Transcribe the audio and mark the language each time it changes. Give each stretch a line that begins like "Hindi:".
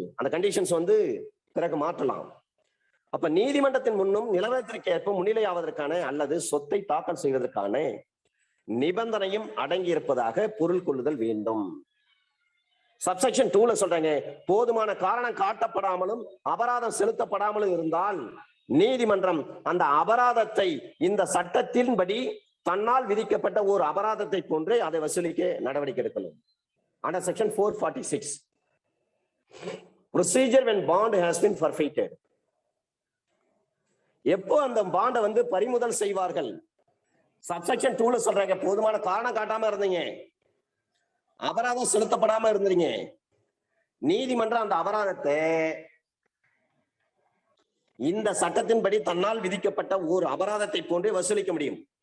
Tamil: அந்த கண்டிஷன்ஸ் பிறகு மாற்றலாம். அப்ப நீதிமன்றத்தின் முன்னும் நிலவரத்திற்கு ஏற்ப முன்னிலையாவதற்கான அல்லது சொத்தை தாக்கல் செய்வதற்கான நிபந்தனையும் அடங்கி இருப்பதாக பொருள் கொள்ளுதல் வேண்டும். சப்செக்ஷன் 2ல சொல்றாங்க, போதுமான காரணம் காட்டப்படாமலும் அபராதம் செலுத்தப்படாமலும் இருந்தால் நீதிமன்றம் அந்த அபராதத்தை இந்த சட்டத்தின்படி தன்னால் விதிக்கப்பட்ட ஒரு அபராதத்தை போன்று அதை வசூலிக்க நடவடிக்கை எடுக்கணும்.
English: Under section 446, procedure when bond has been forfeited.
Tamil: எப்போ அந்த பாண்டை வந்து பறிமுதல் செய்வார்கள்? சப்செக்ஷன் 2ல சொல்றாங்க, போதுமான காரணம் காட்டாம இருந்தீங்க, அபராதம் செலுத்தப்படாம இருந்தீங்க, நீதிமன்றம் அந்த அபராதத்தை இந்த சட்டத்தின்படி தன்னால் விதிக்கப்பட்ட ஒரு அபராதத்தை போன்றே வசூலிக்க முடியும்.